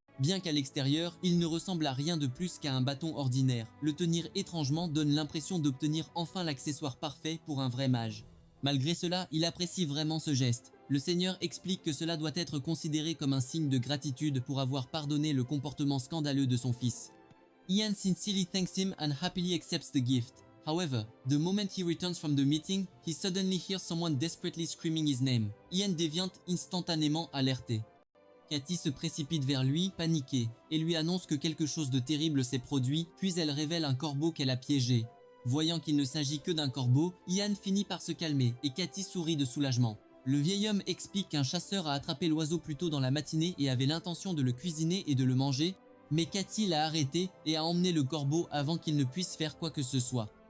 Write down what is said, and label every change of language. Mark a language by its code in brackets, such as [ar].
[fr] Bien qu'à l'extérieur, il ne ressemble à rien de plus qu'à un bâton ordinaire. Le tenir étrangement donne l'impression d'obtenir enfin l'accessoire parfait pour un vrai mage. Malgré cela, il apprécie vraiment ce geste. Le seigneur explique que cela doit être considéré comme un signe de gratitude pour avoir pardonné le comportement scandaleux de son fils. [en] Ian sincerely thanks him and happily accepts the gift. However, the moment he returns from the meeting, he suddenly hears someone desperately screaming his name. [fr] Ian devient instantanément alerté. Cathy se précipite vers lui, paniquée, et lui annonce que quelque chose de terrible s'est produit, puis elle révèle un corbeau qu'elle a piégé. Voyant qu'il ne s'agit que d'un corbeau, Ian finit par se calmer, et Cathy sourit de soulagement. Le vieil homme explique qu'un chasseur a attrapé l'oiseau plus tôt dans la matinée et avait l'intention de le cuisiner et de le manger, mais Cathy l'a arrêté et a emmené le corbeau avant qu'il ne puisse faire quoi que ce soit.